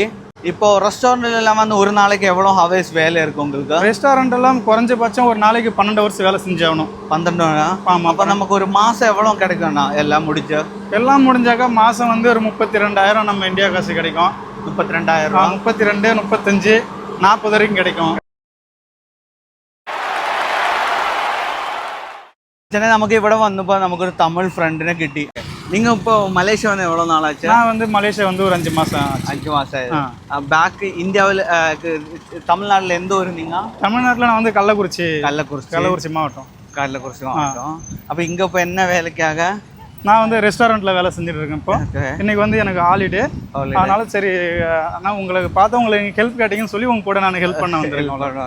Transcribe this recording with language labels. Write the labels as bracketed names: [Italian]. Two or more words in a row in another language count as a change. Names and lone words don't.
[Tamil] இப்போ ரெஸ்டாரண்ட்ல எல்லாம் வந்து ஒரு நாளைக்கு எவ்வளோ ஹவர்ஸ் வேலை இருக்கு உங்களுக்கு? ரெஸ்டாரண்ட் எல்லாம் குறைஞ்சபட்சம் ஒரு நாளைக்கு 12 ஹவர்ஸ் வேலை செஞ்சாகணும். 12 ஆமாம். அப்போ நமக்கு ஒரு மாசம் எவ்வளோ கிடைக்கும்ண்ணா எல்லாம் முடிஞ்சு? எல்லாம் முடிஞ்சாக்கா மாதம் வந்து ஒரு 32,000 நம்ம இந்தியா காசு கிடைக்கும். 32,000 32, 35, 40 வரைக்கும் கிடைக்கும். [Malayalam] നമുക്ക് ഇവിടെ വന്നപ്പോൾ നമുക്കൊരു തമിഴ് ഫ്രണ്ടിനെ കിട്ടി. നിങ്ങൾ ഇപ്പോൾ മലേഷ്യ വന്ന് എவ்வளோ നാളാச்சு? [Tamil] நான் வந்து மலேசியா வந்து ஒரு 5 மாதம் ஆச்சு. 5 மாதம் பேக் இந்தியாவில் தமிழ்நாட்டில் எந்த ஊர் நீங்கள்? தமிழ்நாட்டில் நான் வந்து கள்ளக்குறிச்சி மாவட்டம். கள்ளக்குறிச்சி மாவட்டம். அப்போ இங்கே இப்போ என்ன வேலைக்காக? நான் வந்து ரெஸ்டாரண்ட்டில் வேலை செஞ்சுட்டு இருக்கேன். இப்போ இன்னைக்கு வந்து எனக்கு ஹாலிடே, அதனால சரி ஆனால் உங்களுக்கு பார்த்தா உங்களுக்கு ஹெல்ப் கேட்டிங்கன்னு சொல்லி உங்க கூட நான் ஹெல்ப் பண்ண வந்திருக்கேன்.